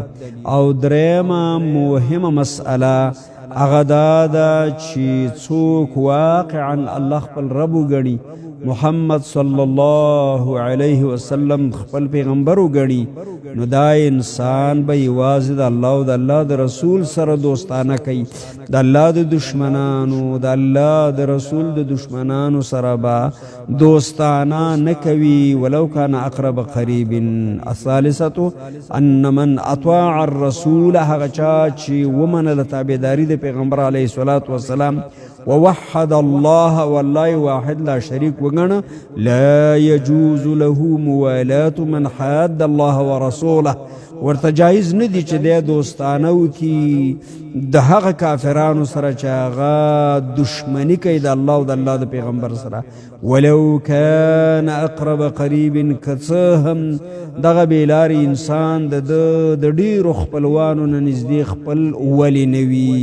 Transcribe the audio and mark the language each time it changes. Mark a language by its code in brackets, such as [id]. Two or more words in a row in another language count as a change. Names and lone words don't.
[ps] او درېیمه مهمه مسئله هغه دا ده چې څوک واقعا الله خپل رب وګڼي، محمد [ar] صلی الله علیه وسلم [ps] خپل پیغمبر وګڼي، نو دا انسان به یوازې د الله او د الله د رسول سره دوستانه کوي. د الله د دشمنانو، د الله د رسول د دشمنانو سره به دوستانه نه کوي، [ar] ولو کان اقرب قریب. الثالثه ان من اطاع الرسول، [ps] هغه چا چې ومنله تابعداري د پیغمبر [ar] علیه الصلاة والسلام، ووحد الله، والله واحد لا شریک [ps] وګڼه، [ar] لا يجوز له موالات من حاد الله ورسوله. [ps] ورته جایز نه دي چې دی دوستانه وکړي د هغه کافرانو سره چې هغه دشمني کوي د الله او د الله د پیغمبر سره، [ar] ولو کان اقرب قریب، [ps] که څه هم دغه بېلارې انسان د ډېرو خپلوانو نه نږدې خپل ولی نه وي.